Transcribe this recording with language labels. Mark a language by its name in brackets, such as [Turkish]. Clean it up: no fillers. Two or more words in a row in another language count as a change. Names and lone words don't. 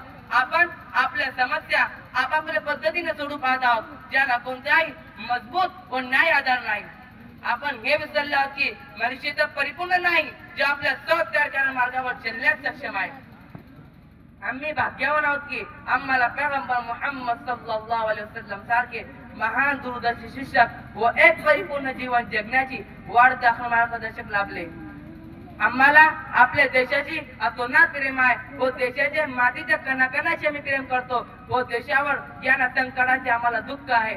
[Marathi] आपण आपल्या समस्या आपापल्या पद्धतीने सोडू पाहत आहोत, ज्याला कोणताही मजबूत व न्याय आधार नाही. आपण हे विसरले आहोत की मनुष्य तर परिपूर्ण नाही जे आपल्या स्वतः तयार करण्याच्या मार्गावर चालण्यास सक्षम आहे. आम्ही भाग्यवान आहोत की आम्हाला पैगंबर मुहम्मद [Arabic] صلى الله عليه وسلم [Marathi] सारखे महान दूरदर्शी शिक्षक व एक परिपूर्ण जीवन जगण्याची वाट दाखवणारे मार्गदर्शक लाभले. आम्हाला आपल्या देशाची अतोनात प्रेम आहे व देशाच्या मातीच्या कणाकणाशी आम्ही प्रेम करतो व देशावर या संकटाचे आम्हाला दुःख आहे.